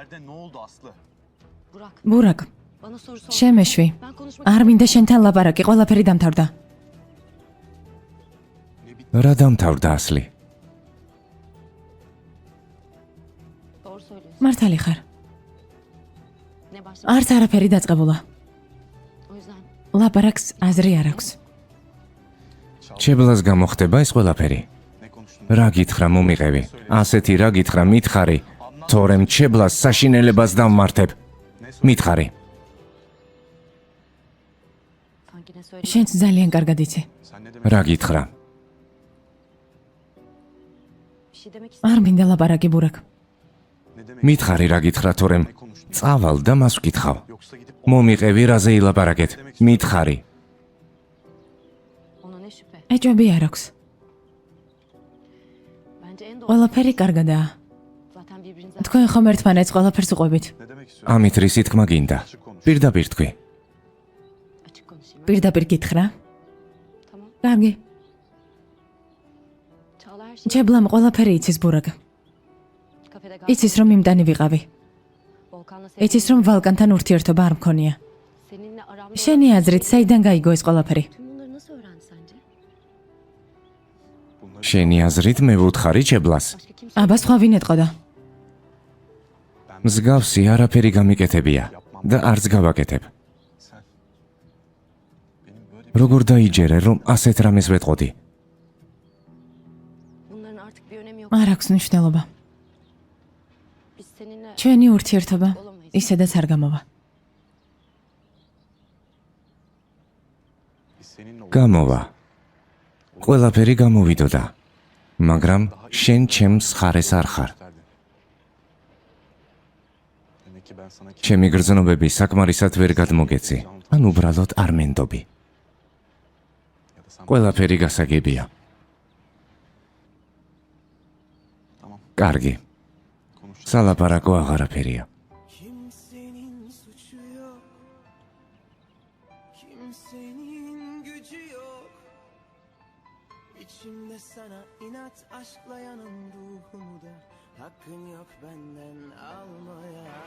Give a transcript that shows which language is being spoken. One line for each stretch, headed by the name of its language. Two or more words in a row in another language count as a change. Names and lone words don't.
Georgian: ბურაკ, შემეშვი. არ მინდა შენთან ლაპარაკი, ყველაფერი დამთავრდა. რა დამთავრდა ასლი? მართალი ხარ. არც არაფერი დაწყებულა.
Turkish: O yüzden
Georgian: ლაპარაკს აზრი არ აქვს. ჩებლას გამოხდება ეს ყველაფერი. რა გითხრა მომიყევი? ასეთი რა გითხრა მითხარი, თორემ ჩებლას საშინელებას დავმართებ. მითხარი.
Turkish: sanki ne söylediğini
Georgian: შენც ძალიან კარგად იცი. რა გითხრა?
Turkish: bir şey demek
Georgian: არ მინდა ლაპარაკი ბურაკ. მითხარი რა გითხრა, თორემ წავალ და მას ვკითხავ. მომიყევი რაზე ილაპარაკეთ? მითხარი.
Turkish: ona ne şüphe.
Georgian: ეჭვები არ აქვს.
Turkish: Bence en doğru
Georgian: ყველაფერი კარგადაა.
Turkish: zaten birbirinize
Georgian: თქვენ ხომ ერთმანეთს ყველაფერს უყვებით. ამით რისი თქმა გინდა? პირდაპირ თქვი.
Turkish: açık konuşayım.
Georgian: პირდაპირ გითხრა. Tamam. კარგი.
Turkish: Çağla her şeyi
Georgian: ჩებლამ ყველაფერი იცის ბურაკ. kafede იცის რომ იმდანი ვიყავი. Volkan'la იცის რომ ვალკანთან ურთიერთობა არ მქონია.
Turkish: seninle aramda
Georgian: შენი აზრით საიდან გაიგო ეს ყველაფერი?
Turkish: tüm bunları nasıl öğrendi sence?
Georgian: შენი აზრით მე ვუთხარი ჩებლას.
Turkish: Başka kimse
Georgian: აბა სხვა ვინ ეტყოდა? მსგავსი არაფერი გამიკეთებია და არც გავაკეთებ. როგორ დაიჯერე, რომ ასეთ რამეს ვეტყოდი?
Turkish: bunların artık bir önemi yok.
Georgian: არ აქვს მნიშვნელობა.
Turkish: Biz seninle
Georgian: ჩვენი ურთიერთობა ისედაც არ გამოვა. გამოვა. ყველაფერი გამოვიდოდა. მაგრამ შენ ჩემს ხარეს არ ხარ. ჩემი გრძნობები საკმარისად ვერ გადმოგეცი, ან უბრალოდ არ მენდობი. ყველაფერი გასაგებია. კარგი. სალაპარაკო აღარაფერია.
Turkish: Kimsenin suçu yok, kimsenin gücü yok. İçimde sana inat aşkla yanan ruhumu da hakkın yok benden almaya.